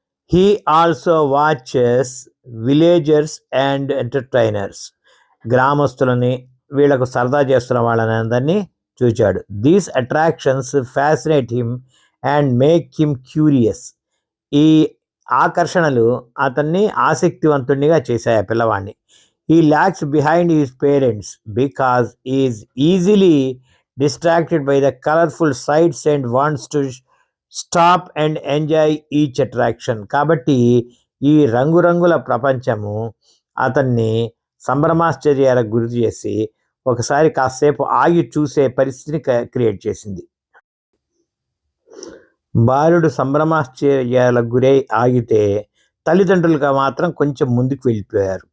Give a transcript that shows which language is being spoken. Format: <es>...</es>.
<en>he also watches villagers and entertainers,</en> <te>గ్రామస్తులని వీళ్ళకు సరదా చేస్తున్న వాళ్ళని అందరినీ చూచాడు.</te> <en>these attractions fascinate him and make him curious,</en> <te>ఈ ఆకర్షణలు అతన్ని ఆసక్తివంతునిగా చేశాయి ఆ పిల్లవాడిని.</te> <en>He lags behind his parents because he is easily distracted by the colorful sights and wants to stop and enjoy each attraction.</en> <te>కాబట్టి ఈ రంగురంగుల ప్రపంచము అతన్ని సంభ్రమాశ్చర్యాలకు గురి చేసి ఒకసారి కాసేపు ఆగి చూసే పరిస్థితిని క్రియేట్ చేసింది. బాలుడు సంభ్రమాశ్చర్యాలకు గురై ఆగితే తల్లిదండ్రులుగా మాత్రం కొంచెం ముందుకు వెళ్ళిపోయారు.</te>